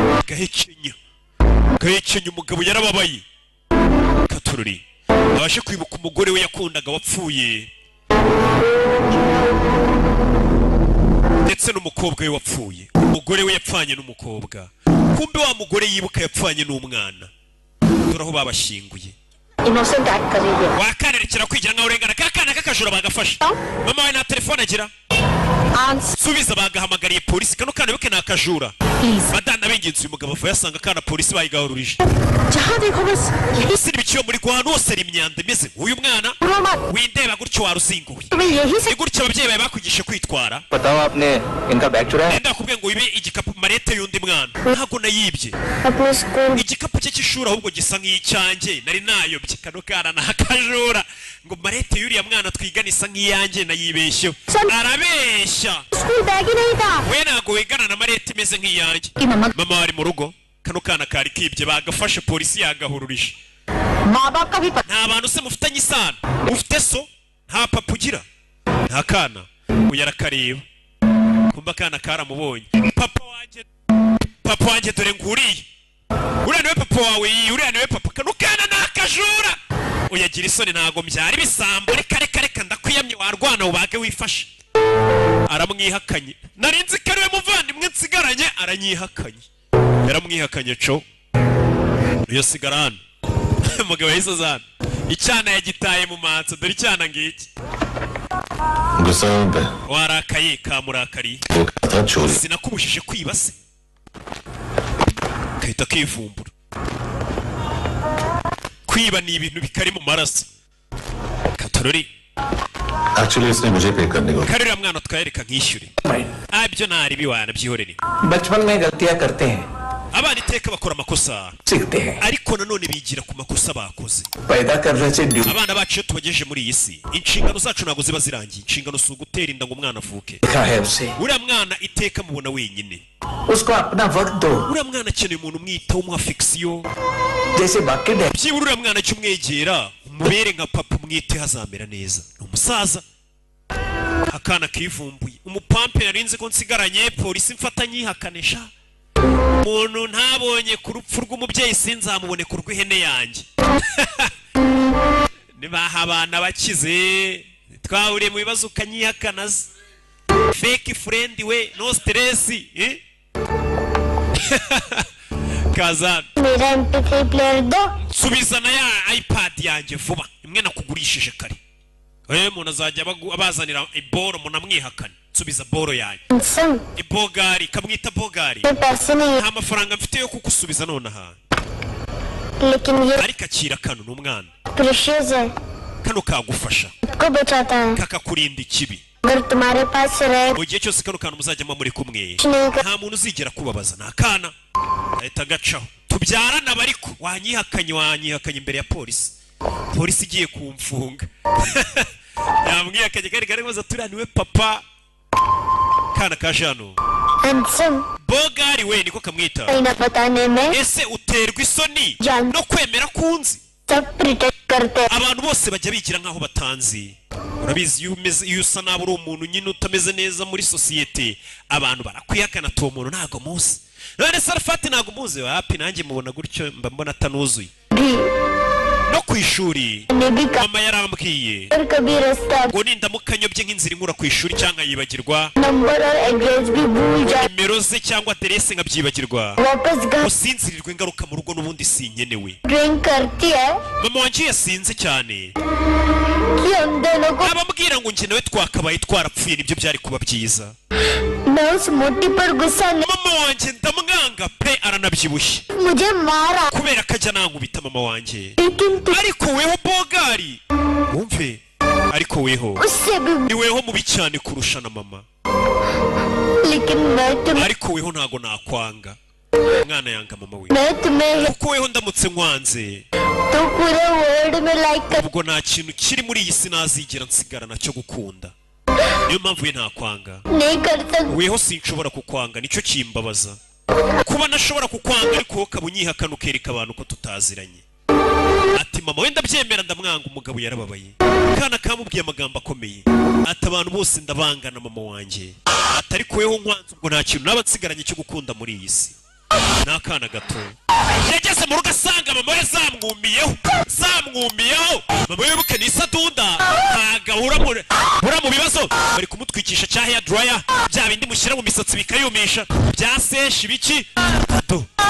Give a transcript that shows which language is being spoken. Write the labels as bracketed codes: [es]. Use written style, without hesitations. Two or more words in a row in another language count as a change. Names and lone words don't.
[rw] gahekenya umugabo yarababaye Katorori abashe kwibuka umugore we yakundaga wapfuye ndetse n'umukobwa we wapfuye umugore we yapfanye n'umukobwa kumbe wa mugore yibuka yapfanye n'umwana turaho babashinguye [en] innocent act [hi] कर रही है [rw] wakanerekera kwigira nka urengana kakana kakajura bagafasha mama we na telefone agira subiza bagahamagariye polisi kano kana bike nakajura badana bengenzi umugabo avuye asanga kana polisi bayigahururije [hi] जहाँ देखो बस यही [rw] siri biciyo muri Rwanda hose ari imyanda meze uyu mwana windeba gutyo waruzinguye [hi] तुम्हें यही से [rw] gutyo ababyeyi bawe bakugishe kwitwara [hi] बताओ आपने इनका बैग चुराया [rw] nenda kubwiye ngo ibe igikapu marete y'undi mwana ntago nayibye [hi] अपने स्कूल [rw] igikapu cye cy'ishuri ahubwo gisa nk'icyanjye nari nayobye kano kana nakajura ngo marete y'uriya mwana twigana isa nk'iyanjye nayibeshyeho arabeshya [hi] स्कूल बैग ही नहीं था [rw] we ntago wigana na marete imeze nk'iyanjye [hi] कि मम्मा [rw] mama wari mu rugo kano kana kari kibye bagafashe polisi yagahururije [hi] माँ बाप का भी पता [rw] nta bantu se mufitanye isano ufite so nta papa ugira nta kana uyu arakareba kumva akana karamubonye papa wanjye dore nguriye uriya niwe papa wawe uriya niwe papa kano kana ni akajura uyagira isoni ntago mbyara ibisambo reka ndakwiyamye warwana ubage wifashe aramwihakanye narinzi ko ariwe muvandimwe nsigaranye aranyihakanye yaramwihakanye co iyo sigara hano umugabo yahise azana icyana yagitaye mu matso dore icyana ngiki [hi] गुस्सा [rw] warakaye kamurakariye [hi] वो था चोरी [rw] sinakubujije kwiba se kahita kivumbura kwiba ni ibintu bikari mu maraso Katorori [hi] एक्चुअली इसने मुझे पे करने को [rw] karira mwana twayereka nkishyure abyo ntari biwana byihorere [hi] बचपन में गलतियां करते हैं [rw] abana iteka bakora amakosa [hi] सीखते हैं [rw] ariko nanone bigira ku makosa bakoze [hi] पैदा करने से ड्यूटी [rw] abana bacu iyo tubagejeje muri iyi si inshingano zacu ntabwo ziba zirangiye inshingano si ugutera inda ngo umwana avuke [hi] देखा है उसे [rw] uriya mwana iteka mubona wenyine [hi] उसको अपना वक्त दो [rw] uriya mwana akeneye umuntu umwitaho umuha affection [hi] जैसे बाकी डैड [rw] byibura uriya mwana jya umwegera umubere nka papa umwiteho azamera neza ni umusaza akana kivumbuye umupampe narinzi ko nsigaranye polisi mfata nyihakanisha umuntu ntabonye ku rupfu rw'umubyeyi sinzamubone ku rw'ihene yanjye nibaha abana bakize twahuriye mu bibazo ukanyihakana se [en] fake friend [rw] we [en] no stress [rw] kazana [hi] मेरा MP3 प्लेयर दो [rw] subiza na ya iPad yanjye vuba imwe nakugurishije kare umuntu azajya abazanira iboro munamwihakana subiza boro yanjye [hi] सम [rw] ibogari kamwita bogari [hi] में पैसे नहीं [rw] nta mafaranga mfite yo kugusubiza nonaha [hi] लेकिन ये [rw] ariko akira kano n'umwana [hi] प्रेशियस है [rw] kano kagufasha [hi] को बचाता है [rw] kakakurinda ikibi [hi] अगर तुम्हारे पास रहे [rw] mu gihe cyose kano kantu muzajyamo muri kumwe [hi] नहीं कर [rw] nta muntu uzigera kubabaza ni akana ahita agacaho tubyarana bariko wanyihakanye imbere ya polisi igiye kumfunga yamwihakanye kari maze turiya niwe papa kana kaje hano [hi] हैंडसम [rw] bogari we niko kamwita [hi] कहीं ना बताने में [rw] ese uterwa isoni Jan- no kwemera kunzi [hi] सब प्रिटेक्ट करते हैं [rw] abantu bose bajya bigira nkaho batanzi urabizi iyo usa nabi uri umuntu nyine utameze neza muri sosiyete abantu barakwihakana ati uwo muntu ntago muzi none Sarafati ntago muzi wapi nanjye mubona gutyo mba mbona atanuzuye [hi] भी [rw] no ku ishuri [hi] ने भी [rw] mama yarambwiye [hi] और कभी रास्ता [rw] ngo nindamuka nyobye nk'inzira inkura ku ishuri cyangwa yibagirwa [hi] नंबर और एड्रेस भी भूल जाए [rw] nimero ze cyangwa aderese nkabyibagirwa [hi] वापस घर [rw] usinzirirwe ingaruka mu rugo n'ubundi sinkenewe [hi] ड्रिंक करती है [rw] mama wanjye yasinze cyane [hi] कि हम दोनों को [rw] abambwira ngo njye nawe twakabaye twarapfuye nibyo byari kuba byiza [hi] मैं उस मोटी पर गुस्सा नहीं [rw] mama wanjye ndamwanga pe aranabyibushye [hi] मुझे मारा [rw] kubera ko ajya nankubita mama wanjye [hi] लेकिन तू [rw] ariko weho bogari wumve ariko weho [hi] उससे भी [rw] ni weho mubi cyane kurusha na mama [hi] लेकिन मैं तुम्हें [rw] ariko weho ntago nakwanga umwana yanga mama we [hi] मैं तुम्हें [rw] kuko weho ndamutse nkwanze [hi] तो पूरे वर्ल्ड में लाइक कर [rw] ubwo nta kintu kiri muri iyi si nazigera nsigarana cyo gukunda niyo mpamvu we ntakwanga [hi] नहीं कर सकती [rw] weho sinshobora kukwanga nicyo kimbabaza kuba nashobora kukwanga ariko wowe ukaba unyihakana ukereka abantu ko tutaziranye ati mama wenda byemera ndamwanga umugabo yarababaye kana kamubwiye amagambo akomeye ati abantu bose ndabangana mama wanjye ati ariko weho nkwanze ubwo nta kintu naba nsigaranye cyo gukunda muri iyi si n'akana gato yageze mu rugo asanga mama we zamwumiyeho mama we buke n'isadunda ntagahura mu bibazo bari kumutwikisha cya [en] hair dryer [rw] bya bindi mushyira mu misatsi bikayumisha bya seshi biki do